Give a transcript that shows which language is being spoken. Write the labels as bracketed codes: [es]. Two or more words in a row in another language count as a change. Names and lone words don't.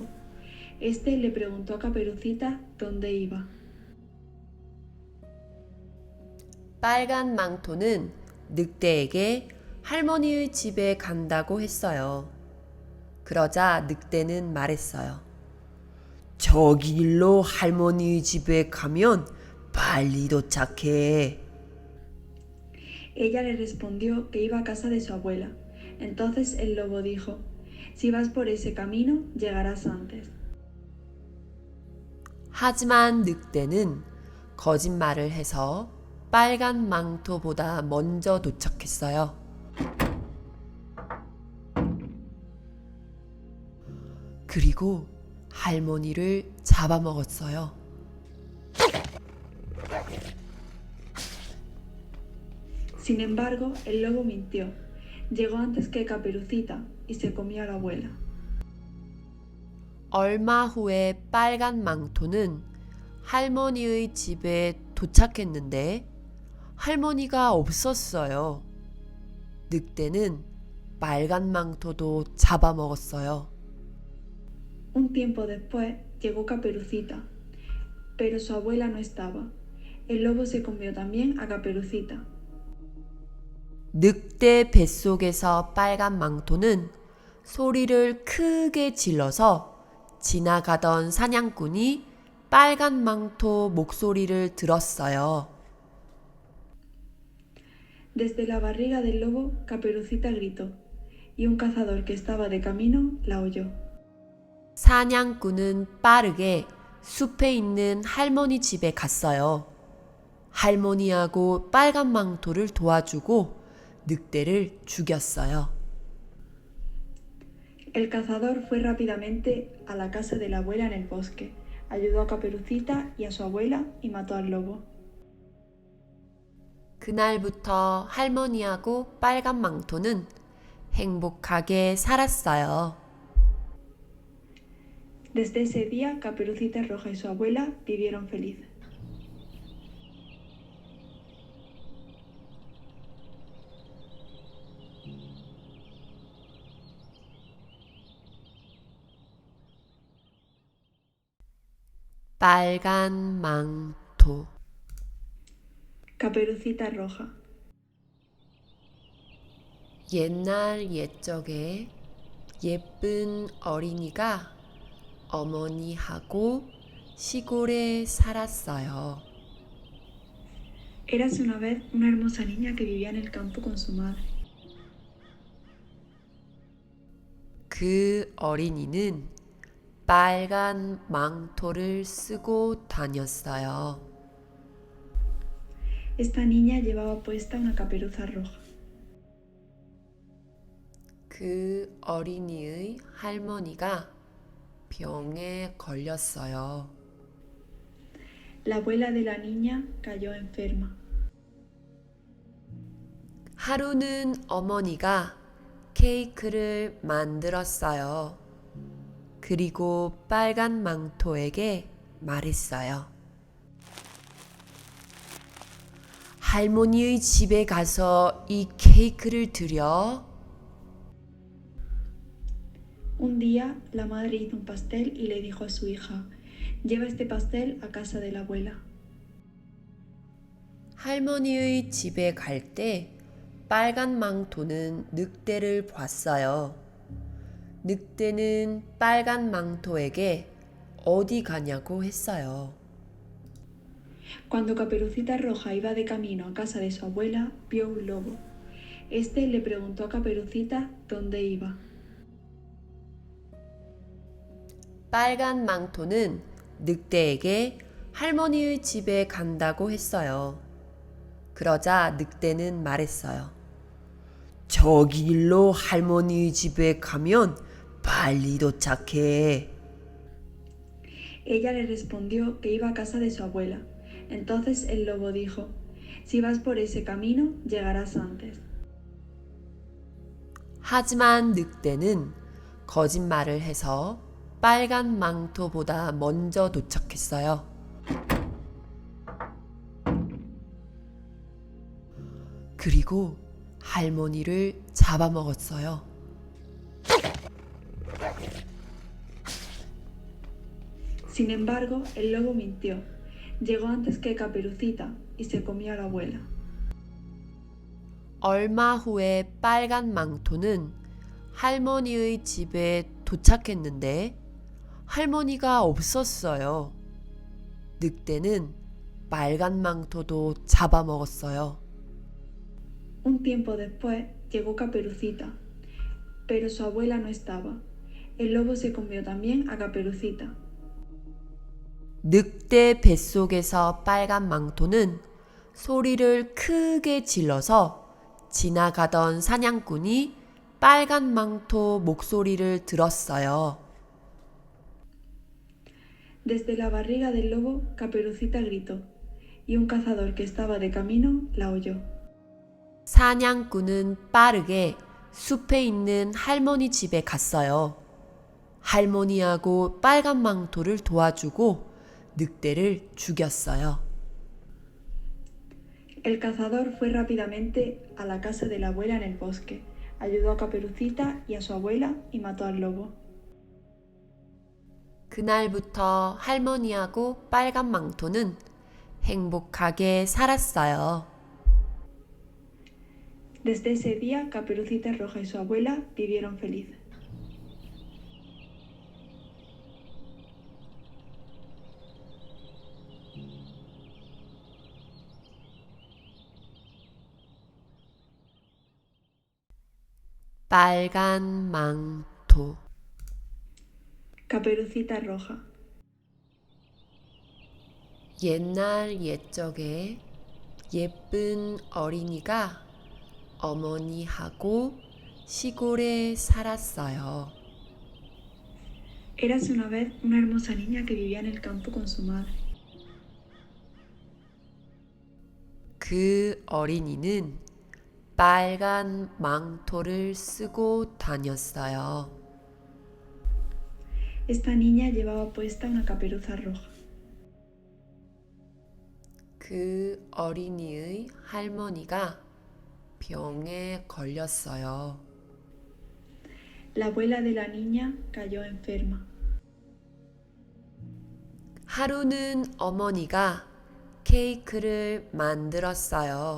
[es] Este le preguntó a Caperucita dónde iba. [ko] 빨간 망토는 늑대에게 할머니의 집에 간다고 했어요. 그러자 늑대는 말했어요. 저 길로 할머니의 집에 가면 빨리 도착해. [es] Ella le respondió que iba a casa de su abuela. Entonces el lobo dijo, si vas por ese camino, llegarás antes. [ko] 하지만 늑대는 거짓말을 해서 빨간 망토보다 먼저 도착했어요. 그리고 할머니를 잡아먹었어요. [es] Sin embargo, el lobo mintió. Llegó antes que Caperucita y se comió a la abuela. [ko] 얼마 후에 빨간 망토는 할머니의 집에 도착했는데 할머니가 없었어요. 늑대는 빨간 망토도 잡아먹었어요. [es] Un tiempo después llegó Caperucita, pero su abuela no estaba. El lobo se comió también a Caperucita. [ko] 늑대 뱃속에서 빨간 망토는 소리를 크게 질러서 지나가던 사냥꾼이 빨간 망토 목소리를 들었어요. [es] Desde la barriga del lobo, Caperucita gritó, y un cazador que estaba de camino la oyó. [ko] 사냥꾼은 빠르게 숲에 있는 할머니 집에 갔어요. 할머니하고 빨간 망토를 도와주고 늑대를 죽였어요. [es] El cazador fue rápidamente a la casa de la abuela en el bosque, ayudó a Caperucita y a su abuela y mató al lobo. [ko] 그날부터 할머니하고 빨간 망토는 행복하게 살았어요. [es] Desde ese día, Caperucita Roja y su abuela vivieron felices. [ko] 빨간 망토. [es] Caperucita Roja. [ko] 옛날 옛적에 예쁜 어린이가 어머니하고 시골에 살았어요. [es] Érase una vez una hermosa niña que vivía en el campo con su madre. [ko] 그 어린이는 빨간 망토를 쓰고 다녔어요. [es] Esta niña llevaba puesta una caperuza roja. [ko] 그 어린이의 할머니가 병에 걸렸어요. [es] La abuela de la niña cayó enferma. [ko] 하루는 어머니가 케이크를 만들었어요. 그리고 빨간 망토에게 말했어요. 할머니의 집에 가서 이 케이크를 드려. [es] Un día, la madre hizo un pastel y le dijo a su hija, lleva este pastel a casa de la abuela. [ko] 할머니의 집에 갈 때 빨간 망토는 늑대를 봤어요. 늑대는 빨간 망토에게 어디 가냐고 했어요. [es] Cuando Caperucita Roja iba de camino a casa de su abuela, vio un lobo. Este le preguntó a Caperucita dónde iba. [ko] 빨간 망토는 늑대에게 할머니의 집에 간다고 했어요. 그러자 늑대는 말했어요. 저 길로 할머니의 집에 가면 빨리 도착해. [es] Ella le respondió que iba a casa de su abuela. Entonces el lobo dijo, si vas por ese camino, llegarás antes. [ko] 하지만 늑대는 거짓말을 해서 빨간 망토보다 먼저 도착했어요. 그리고 할머니를 잡아먹었어요. [es] Sin embargo, el lobo mintió. Llegó antes que Caperucita y se comió a la abuela. [ko] 얼마 후에 빨간 망토는 할머니의 집에 도착했는데 할머니가 없었어요. 늑대는 빨간 망토도 잡아먹었어요. [es] Un tiempo después llegó Caperucita, pero su abuela no estaba. El lobo se comió también a Caperucita. [ko] 늑대 뱃속에서 빨간 망토는 소리를 크게 질러서 지나가던 사냥꾼이 빨간 망토 목소리를 들었어요. [es] Desde la barriga del lobo, Caperucita gritó, y un cazador que estaba de camino la oyó. [ko] 사냥꾼은 빠르게 숲에 있는 할머니 집에 갔어요. 할머니하고 빨간 망토를 도와주고 늑대를 죽였어요. [es] El cazador fue rápidamente a la casa de la abuela en el bosque, ayudó a Caperucita y a su abuela y mató al lobo. [ko] 그날부터 할머니하고 빨간 망토는 행복하게 살았어요. [es] Desde ese día, Caperucita Roja y su abuela vivieron felices. [ko] 빨간 망토. [es] Caperucita Roja. [ko] 옛날 옛적에 예쁜 어린이가 어머니하고 시골에 살았어요. [es] Érase una vez una hermosa niña que vivía en el campo con su madre. [ko] 그 어린이는 빨간 망토를 쓰고 다녔어요. [es] Esta niña llevaba puesta una caperuza roja. [ko] 그 어린이의 할머니가 병에 걸렸어요. [es] La abuela de la niña cayó enferma. [ko] 하루는 어머니가 케이크를 만들었어요.